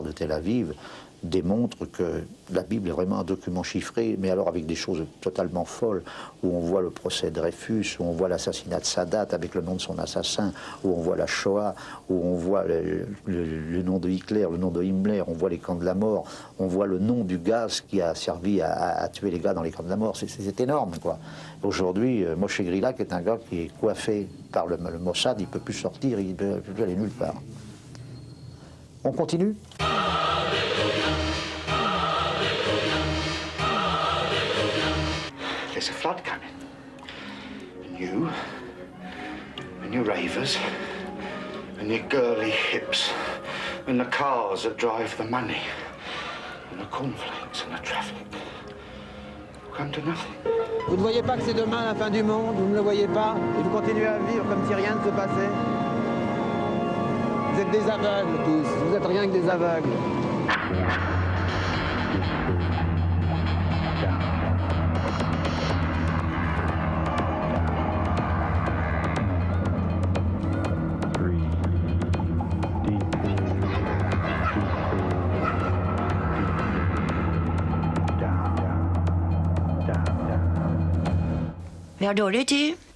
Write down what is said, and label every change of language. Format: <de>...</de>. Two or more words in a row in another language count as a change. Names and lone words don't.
<fr>de Tel Aviv, démontre que la Bible est vraiment un document chiffré, mais alors avec des choses totalement folles, où on voit le procès de Dreyfus, où on voit l'assassinat de Sadat avec le nom de son assassin, où on voit la Shoah, où on voit le nom de Hitler, le nom de Himmler, on voit les camps de la mort, on voit le nom du gaz qui a servi à tuer les gars dans les camps de la mort. C'est énorme, quoi. Aujourd'hui, Moshe Grilak est un gars qui est coiffé par le Mossad, il ne peut plus sortir, il ne peut plus aller nulle part. On continue ?</fr> <en>There's a flood coming. And you, and your ravers, and your girly hips, and the cars that drive the money, and the cornflakes and the traffic. Come to nothing.</en> <fr>Vous ne voyez pas que c'est demain la fin du monde, vous ne le voyez pas, et vous continuez à vivre comme si rien ne se passait. Vous êtes des aveugles tous, vous êtes rien que des aveugles.</fr> <no>Vi har dårlig tid.</no>